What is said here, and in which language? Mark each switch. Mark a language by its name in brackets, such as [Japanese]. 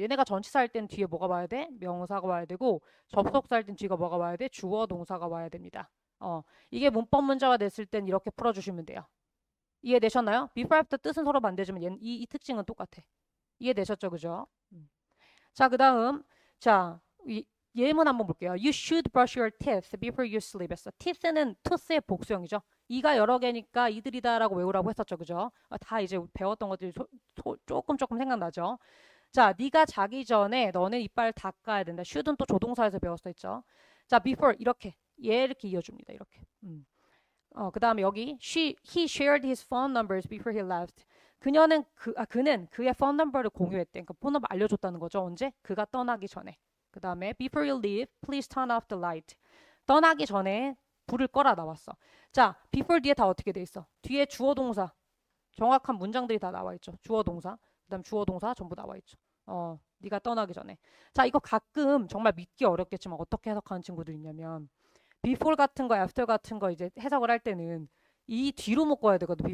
[Korean] 얘네가 전치사 할 때는 뒤에 뭐가 와야 돼? 명사가 와야 되고 접속사 할 때는 뒤가 뭐가 와야 돼? 주어 동사가 와야 됩니다. 이게 문법 문제가 됐을 땐 이렇게 풀어주시면 돼요. 이해되셨나요? before after 뜻은 서로 반대지만 이 특징은 똑같아. 이해되셨죠? 그죠? 자, 그 다음 자 예문 한번 볼게요. [English] You should brush your teeth before you sleep [Korean] 했어. teeth는 tooth의 복수형이죠. 이가 여러 개니까 이들이다라고 외우라고 했었죠. 그죠? 다 이제 배웠던 것들이 조금 생각나죠. 자, 네가 자기 전에 너는 이빨 닦아야 된다. should는 또 조동사에서 배웠어 있죠. 자, before 이렇게 얘 이렇게 이어줍니다. 이렇게. 그 다음에 여기 [English] he shared his phone numbers before he left. [Korean] 그는 그의 phone number를 공유했대. 그러니까 폰 넘버 알려줬다는 거죠. 언제? 그가 떠나기 전에. 그 다음에 [English] before you leave, please turn off the light. [Korean] 떠나기 전에 불을 꺼라 나왔어. 자, before 뒤에 다 어떻게 돼 있어? 뒤에 주어 동사. 정확한 문장들이 다 나와 있죠. 주어 동사. 그다음 주어 동사 전부 나와 있죠. 네가 떠나기 전에. 자, 이거 가끔 정말 믿기 어렵겠지만 어떻게 해석하는 친구들 있냐면 before 같은 거, after 같은 거 이제 해석을 할 때는 이 뒤로 묶어야 되거든.